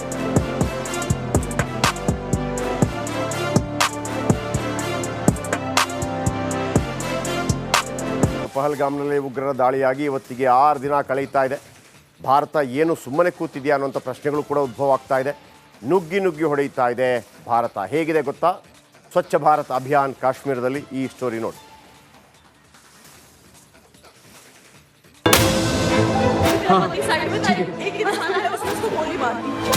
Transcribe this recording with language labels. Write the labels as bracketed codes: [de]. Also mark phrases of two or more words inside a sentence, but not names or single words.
[kn] ಪಹಲ್ಗಾಮ್ನಲ್ಲಿ ಉಗ್ರರ ದಾಳಿಯಾಗಿ ಇವತ್ತಿಗೆ 6 ದಿನ ಕಳೀತಾ ಇದೆ. ಭಾರತ ಏನು ಸುಮ್ಮನೆ ಕೂತಿದೆಯಾ ಅನ್ನೋಂಥ ಪ್ರಶ್ನೆಗಳು ಕೂಡ ಉದ್ಭವ ಆಗ್ತಾ ಇದೆ. ನುಗ್ಗಿ ಹೊಡೆಯುತ್ತಾ ಇದೆ ಭಾರತ. ಹೇಗಿದೆ ಗೊತ್ತಾ? ಸ್ವಚ್ಛ ಭಾರತ್ ಅಭಿಯಾನ್ ಕಾಶ್ಮೀರದಲ್ಲಿ ಈ ಸ್ಟೋರಿ ನೋಡಿ. [hi] साइड में एक इंसान आया, उसने उसको गोली मार दी।